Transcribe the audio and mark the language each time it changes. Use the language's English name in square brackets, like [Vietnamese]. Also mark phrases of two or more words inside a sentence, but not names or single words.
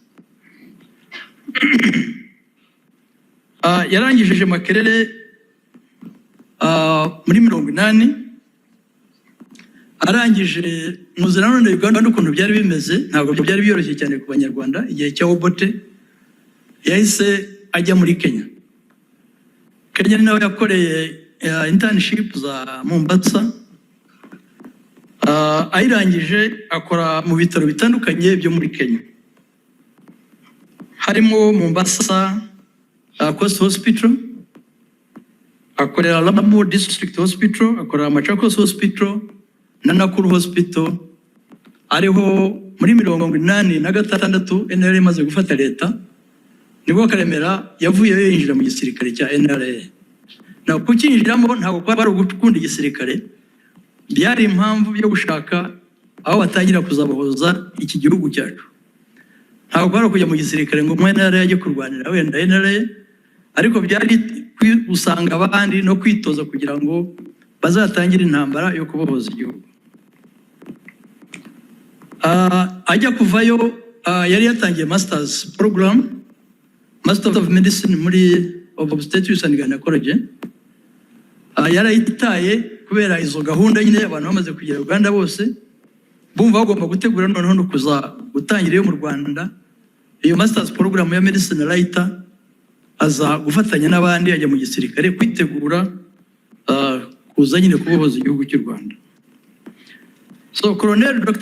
[Kinyarwanda] yarangije Makerere muri 80 arangije muzira none Uganda n'ukuntu byari bimeze ntabwo byari byoroshye cyane ku banyarwanda igihe cya Obote yahise ajya muri Kenya ni nawe yakoreye internship za Mombasa ayirangije akora mu bitaro bitandukanye byo muri Kenya harimo Mombasa Coast Hospital akorera Lamu District Hospital akorera Machakos Hospital na Nakuru Hospital ariho muri 86 NRA imaze gufata leta nibwo Karemera yavuye yinjira mu gisirikare cya NRA na kukinjiramo ntabwo kwari ugukunda igisirikare byari impamvu yo gushaka aho batangira kuzabahoza iki gihugu cyacu ntabwo kwari kujya mu gisirikare ngo NRA yajye kurwanira wenda NRA ariko byari usanga abandi no kwitoza kugira ngo bazatangire intambara yo kubohoza igihugu ajya kuvayo yari yatangiye [English] masters program Master of Medicine [Kinyarwanda] muri [English] Obstetrics and Gynecology [Kinyarwanda] yarayitaye kubera izo gahunda nyine abantu bamaze kugera Uganda bose bumva bagomba gutegura noneho no kuza gutangira yo mu Rwanda iyo [English] masters program [Kinyarwanda] ya medicine writer aza gufatanya n'abandi ajya mu gisirikare kwitegura kuza nyine kubohoza igihugu cy'u Rwanda so Colonel Dr.